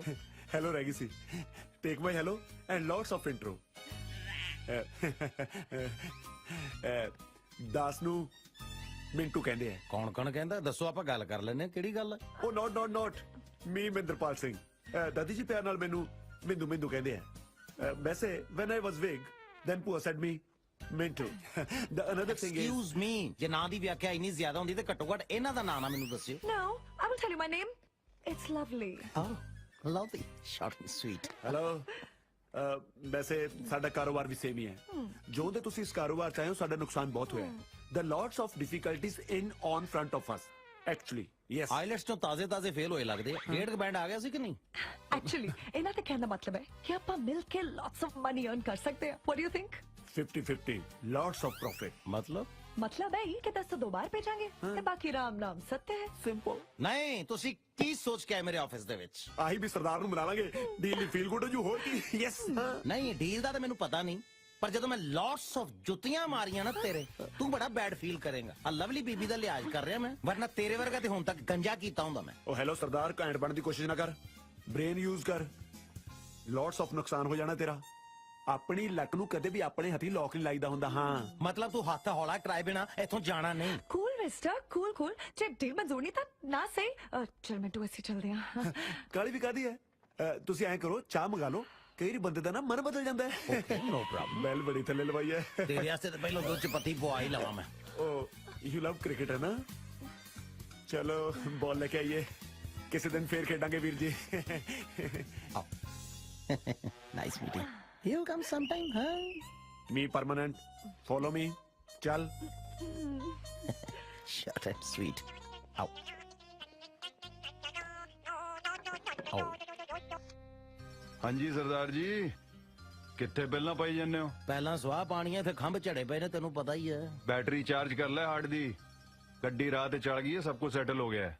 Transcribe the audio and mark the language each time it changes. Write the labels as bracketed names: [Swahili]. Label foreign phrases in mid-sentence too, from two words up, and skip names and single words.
[Punjabi] ਹੈਲੋ ਰਹਿ ਗਈ ਸੀ। [English] take my hello and lots of intro. [Punjabi] ਦਾਸ ਨੂੰ ਮਿੰਟੂ ਕਹਿੰਦੇ ਆ। ਕੌਣ ਕੌਣ ਕਹਿੰਦਾ? ਦੱਸੋ, ਆਪਾਂ ਗੱਲ ਕਰ ਲੈਨੇ ਆ। ਕਿਹੜੀ ਗੱਲ ਹੈ? ਉਹ [English] not me [Punjabi] ਮਹਿੰਦਰਪਾਲ ਸਿੰਘ। ਦਾਦੀ ਜੀ ਪਿਆਰ ਨਾਲ ਮੈਨੂੰ ਮਿੰਦੂ ਮਿੰਦੂ ਕਹਿੰਦੇ ਆ। [English] ਵੈਸੇ when I was big then Pua said me Mintu. The another thing is excuse me, [Punjabi] ਜੇ ਨਾਂ ਦੀ ਵਿਆਖਿਆ ਇੰਨੀ ਜ਼ਿਆਦਾ ਹੁੰਦੀ ਤੇ ਘੱਟੋ ਘੱਟ ਇਹਨਾਂ ਦਾ ਨਾਂ ਨਾ ਮੈਨੂੰ ਦੱਸਿਓ। [English] No, I will tell you my name. It's lovely. Oh, lovely, short and sweet. [Punjabi] ਹੈਲੋ। ਵੈਸੇ ਸਾਡਾ ਕਾਰੋਬਾਰ ਵੀ ਸੇਮ ਹੀ ਹੈ। ਜੋ ਦੇ ਤੁਸੀਂ ਇਸ ਕਾਰੋਬਾਰ ਚ ਆਏ ਹੋ, ਸਾਡਾ ਨੁਕਸਾਨ ਬਹੁਤ ਹੋਇਆ ਹੈ। [English] The lots of difficulties in on front of us. Actually, yes. [Punjabi] ਆਈਲੈਟਸ ਤੋਂ ਤਾਜ਼ੇ ਫੇਲ ਹੋਏ ਲੱਗਦੇ ਆ। ਡੇਢ ਬੈਂਡ ਆ ਗਿਆ ਸੀ ਕਿ ਨਹੀਂ? Actually, ਇਹਨਾਂ ਦਾ ਕਹਿਣ ਦਾ ਮਤਲਬ ਹੈ ਕਿ ਆਪਾਂ ਮਿਲ ਕੇ [English] lots of money earn [Punjabi] ਕਰ ਸਕਦੇ ਹਾਂ। [English] What do you think? 50-50 lots of profit। [Punjabi] ਮਤਲਬ ਹੈ ਕਿ 10 ਸੇ 2 ਬਾਰ ਭੇਜਾਂਗੇ ਤੇ ਬਾਕੀ ਰਾਮ ਨਾਮ ਸੱਤ ਹੈ। [English] Simple। [Punjabi] ਨਹੀਂ, ਤੁਸੀਂ ਕੀ ਸੋਚ ਕੇ ਆਏ ਮੇਰੇ ਆਫਿਸ ਦੇ ਵਿੱਚ? ਆਹੀ ਵੀ ਸਰਦਾਰ ਨੂੰ ਬੁਲਾ ਲਾਂਗੇ, ਡੀਲ ਦੀ [English] feel good [Punjabi] ਹੋ ਜੂ। ਹੋਰ ਕੀ? ਯੈਸ। ਨਹੀਂ, ਡੀਲ ਦਾ ਤਾਂ ਮੈਨੂੰ ਪਤਾ ਨਹੀਂ, ਪਰ ਜਦੋਂ ਮੈਂ [English] lots of [Punjabi] ਜੁੱਤੀਆਂ ਮਾਰੀਆਂ ਨਾ ਤੇਰੇ, ਤੂੰ ਬੜਾ [English] bad feel [Punjabi] ਕਰੇਗਾ। ਆ ਲਵਲੀ ਬੀਬੀ ਦਾ ਲਿਹਾਜ਼ ਕਰ ਰਿਹਾ ਮੈਂ, ਵਰਨਾ ਤੇਰੇ ਵਰਗਾ ਤੇ ਹੁਣ ਤੱਕ ਗੰਜਾ ਕੀਤਾ ਹੁੰਦਾ ਮੈਂ। ਉਹ ਹੈਲੋ ਸਰਦਾਰ, ਘੈਂਟ ਬਣਨ ਦੀ ਕੋਸ਼ਿਸ਼ ਨਾ ਕਰ, [English] brain use [Punjabi] ਕਰ। [English] lots of [Punjabi] ਨੁਕਸਾਨ ਹੋ ਜਾਣਾ ਤੇਰਾ। ਆਪਣੀ ਲੱਕ ਨੂੰ ਕਦੇ ਵੀ ਆਪਣੇ ਹੱਥੀ ਲੋਕ ਨਹੀਂ ਲਾਈਦਾ ਹੁੰਦਾ। ਹਾਂ, ਮਤਲਬ ਤੂੰ ਹੱਥ ਹੌਲਾ ਕਰਾਏ ਬਿਨਾ ਇੱਥੋਂ ਜਾਣਾ ਨਹੀਂ। [English] Cool mister, cool। [Punjabi] ਜੇ ਡੀਲ ਮਨਜ਼ੂਰ ਨਹੀਂ ਤਾਂ ਨਾ ਸਹੀ। ਚਲ ਮਿੰਟੂ ਅਸੀਂ ਚੱਲਦੇ ਹਾਂ। ਕਾਲੀ ਵੀ ਕਾਦੀ ਹੈ। ਤੁਸੀਂ ਐਂ ਕਰੋ, ਚਾਹ ਮੰਗਾ ਲਓ। ਕਈ ਵਾਰੀ ਬੰਦੇ ਦਾ ਨਾ ਮਨ ਬਦਲ ਜਾਂਦਾ ਹੈ। [English] no problem. [Punjabi] ਬੈਲ ਬੜੀ ਥੱਲੇ ਲਵਾਈ ਹੈ। ਤੇਰੇ ਵਾਸਤੇ ਤਾਂ ਪਹਿਲਾਂ ਦੁੱਧ ਚ ਪੱਤੀ ਪਵਾ ਹੀ ਲਵਾਂ ਮੈਂ। [English] ਉਹ you love cricket [Punjabi] ਹੈ ਨਾ? ਚਲੋ ਬਾਲ ਲੈ ਕੇ ਆਈਏ, ਕਿਸੇ ਦਿਨ ਫੇਰ ਖੇਡਾਂਗੇ ਵੀਰ ਜੀ। [English] nice meeting. He'll come sometime, huh? Me permanent. Follow me. Chal. Short and sweet. Ow. Oh. [Punjabi] ਹਾਂਜੀ ਸਰਦਾਰ ਜੀ, ਕਿੱਥੇ ਪਹਿਲਾਂ ਪਾਈ ਜਾਂਦੇ ਹੋ? ਪਹਿਲਾਂ ਸਵਾਹ ਪਾਣੀ ਹੈ, ਫਿਰ ਖੰਭ ਝੜੇ ਪਏ ਨੇ, ਤੈਨੂੰ ਪਤਾ ਹੀ ਹੈ। [English] battery charge [Punjabi] ਕਰ ਲੈ ਹਾਰਡ ਦੀ। ਗੱਡੀ ਰਾਹ ਤੇ ਚੜ ਗਈ ਹੈ, ਸਭ ਕੁਝ ਸੈਟਲ ਹੋ ਗਿਆ ਹੈ।